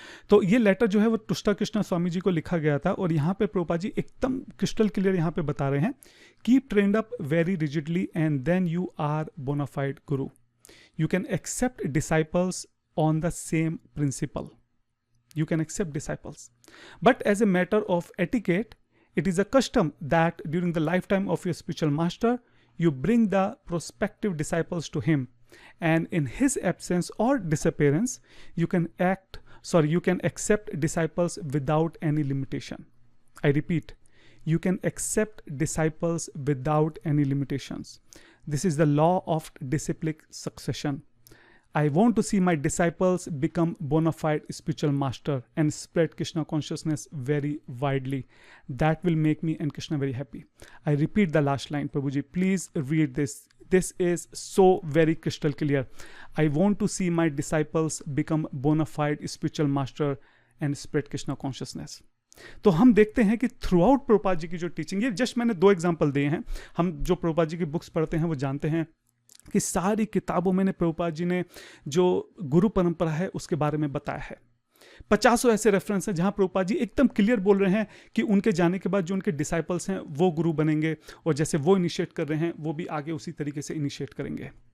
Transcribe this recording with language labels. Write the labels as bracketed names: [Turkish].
[Hindi] तो ये लेटर जो है वो तुष्टा कृष्णा स्वामी जी को लिखा गया था, और यहाँ पे प्रभुपाद जी एकदम क्रिस्टल क्लियर यहाँ पे बता रहे हैं, [English] Keep trend up very rigidly and then you are bona fide guru. You can accept disciples on the same principle. You can accept disciples. But as a matter of etiquette, it is a custom that during the lifetime of your spiritual master, you bring the prospective disciples to him. And in his absence or disappearance, you can accept disciples without any limitation. I repeat, you can accept disciples without any limitations. This is the law of disciplic succession. I want to see my disciples become bona fide spiritual master and spread Krishna consciousness very widely. That will make me and Krishna very happy. I repeat the last line, Prabhuji, please read this. This is so very crystal clear. I want to see my disciples become bona fide spiritual master and spread Krishna consciousness. [Hindi] तो हम देखते हैं कि [English] throughout [Hindi] Prabhupada ji की जो teaching, ये just मैंने 2 example दिए हैं। हम जो प्रभुपाद जी की बुक्स पढ़ते हैं वो जानते हैं कि सारी किताबों में प्रभुपाद जी ने जो गुरु परंपरा है उसके बारे में बताया है। 50 ऐसे रेफरेंस हैं जहां प्रभुपाद जी एकदम क्लियर बोल रहे हैं कि उनके जाने के बाद जो उनके डिसाइपल्स हैं वो गुरु बनेंगे, और जैसे वो इनिशिएट कर रहे हैं वो भी आगे उसी तरीके से इनिशिएट करेंगे।